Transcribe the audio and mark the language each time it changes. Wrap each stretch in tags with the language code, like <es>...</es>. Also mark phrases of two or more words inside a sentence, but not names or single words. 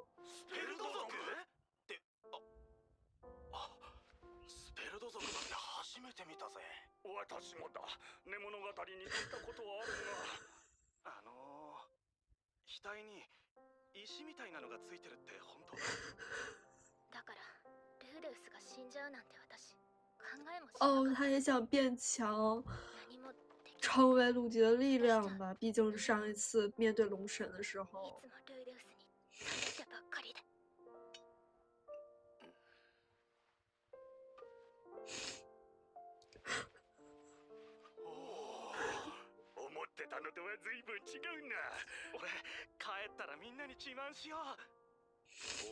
<ja>スペルド族って、スペルド族なんて初めて見たぜ。私もだ。寝物語に聞いたことはあるが額に石みたいなのがついてるって本当？だからルーデウスが死んじゃうなんて私考えもしなか哦，った。</ja> <zh>他也想变强，</zh> <ja>何もできない。</ja> <zh>成为陆地的力量吧。毕竟是上一次面对龙神的时</zh> <ja>い</ja> <zh>候。</zh> <ja>つもルーデウスに頼ってばっかりで。思ってたのとは随分違うな。俺帰ったらみんなに自慢しよう。</ja>